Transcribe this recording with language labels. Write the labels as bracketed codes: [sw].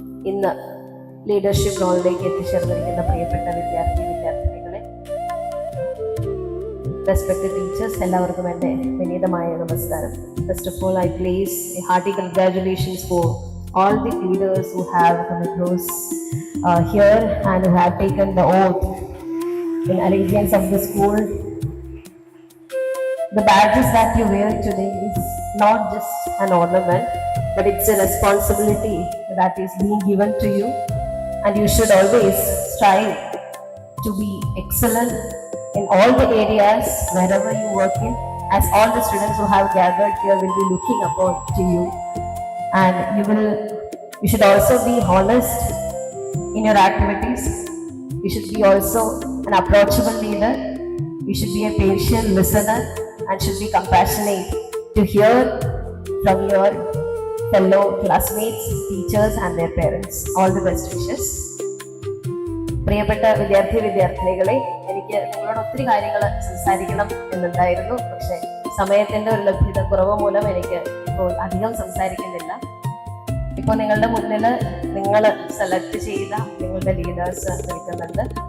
[ml] ഇന്ന് ലീഡർഷിപ്പ് റോളിലേക്ക് എത്തിച്ചേർന്നിരിക്കുന്ന പ്രിയപ്പെട്ട വിദ്യാർത്ഥിനികളെ, [en] respected teachers, [ml] എല്ലാവർക്കും എൻ്റെ വിനീതമായ നമസ്കാരം. [en] First of all, I place a hearty congratulations for all the leaders who have come across here and who have taken the oath in allegiance of the school. The badges that you wear today is not just an ornament, but it's a responsibility that is being given to you, and you should always strive to be excellent in all the areas wherever you work in, as all the students who have gathered here will be looking upon to you. And you should also be honest in your activities. You should be also an approachable leader. You should be a patient listener and should be compassionate to hear from your fellow classmates, teachers and their parents. All the best wishes. [ml] പ്രിയപ്പെട്ട വിദ്യാർത്ഥിനികളെ, എനിക്ക് നിങ്ങളോട് ഒത്തിരി കാര്യങ്ങൾ സംസാരിക്കണം എന്നുണ്ടായിരുന്നു. പക്ഷെ സമയത്തിന്റെ ഒരു ലഭ്യത കുറവ് മൂലം എനിക്ക് ഇപ്പോൾ അധികം സംസാരിക്കുന്നില്ല. ഇപ്പോൾ നിങ്ങളുടെ മുന്നിൽ നിങ്ങൾ സെലക്ട് ചെയ്ത നിങ്ങളുടെ ലീഡേഴ്സ് നിൽക്കുന്നുണ്ട്.